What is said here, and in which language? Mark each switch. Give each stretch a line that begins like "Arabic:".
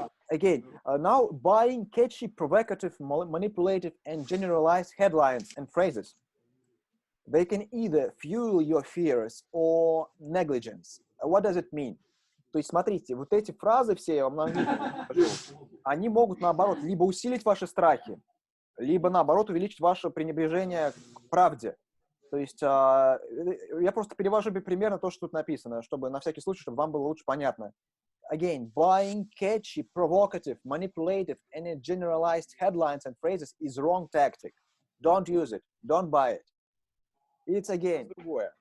English: Again, now buying catchy, provocative, manipulative, and generalized headlines and phrases. They can either fuel your fears or negligence. What does it mean?
Russian: То есть, смотрите, вот эти фразы все, я вам на английском скажу, они могут, наоборот, либо усилить ваши страхи, либо, наоборот, увеличить ваше пренебрежение к правде. То есть, я просто перевожу примерно то, что тут написано, чтобы на всякий случай, чтобы вам было лучше понятно.
English: Again, buying catchy, provocative, manipulative, and generalized headlines and phrases is wrong tactic. Don't use it. Don't buy it. It's again
Russian: другое.